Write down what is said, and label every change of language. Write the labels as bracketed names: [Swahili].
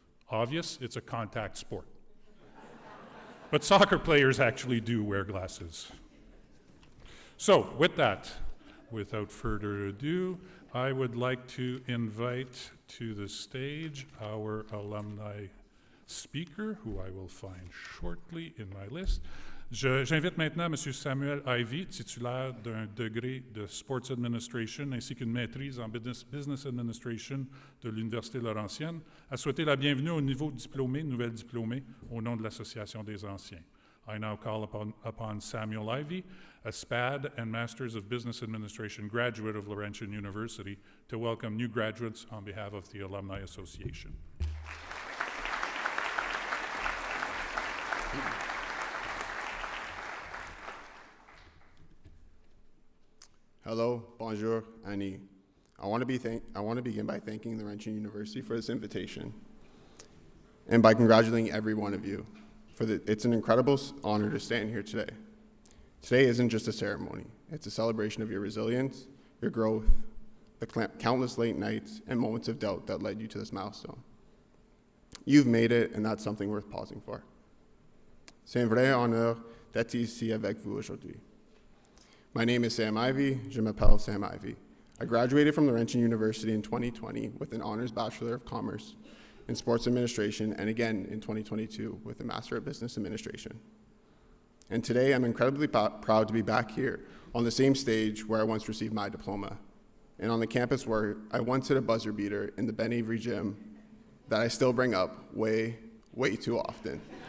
[English] Obvious, it's a contact sport. But soccer players actually do wear glasses. So, with that, without further ado, I would like to invite to the stage our alumni speaker, who I will find shortly in my list. [French] J'invite maintenant M. Samuel Ivy, titulaire d'un degré de Sports Administration ainsi qu'une maîtrise en Business Administration de l'Université Laurentienne, à souhaiter la bienvenue au niveau diplômé, nouvelle diplômée, au nom de l'Association des Anciens. [English] I now call upon Samuel Ivy, a SPAD and Masters of Business Administration graduate of Laurentian University, to welcome new graduates on behalf of the Alumni Association. Hello, bonjour, Annie. I want to begin by thanking the Laurentian University for this invitation, and by congratulating every one of you. It's an incredible honor to stand here today. Today isn't just a ceremony. It's a celebration of your resilience, your growth, the countless late nights and moments of doubt that led you to this milestone. You've made it, and that's something worth pausing for. [French] C'est un vrai honneur d'être ici avec vous aujourd'hui. [English] My name is Sam Ivy. [French] Je m'appelle Sam Ivy. [English] I graduated from Laurentian University in 2020 with an honors Bachelor of Commerce in Sports Administration, and again in 2022 with a Master of Business Administration. And today I'm incredibly proud to be back here on the same stage where I once received my diploma, and on the campus where I once hit a buzzer beater in the Ben Avery gym that I still bring up way, way too often.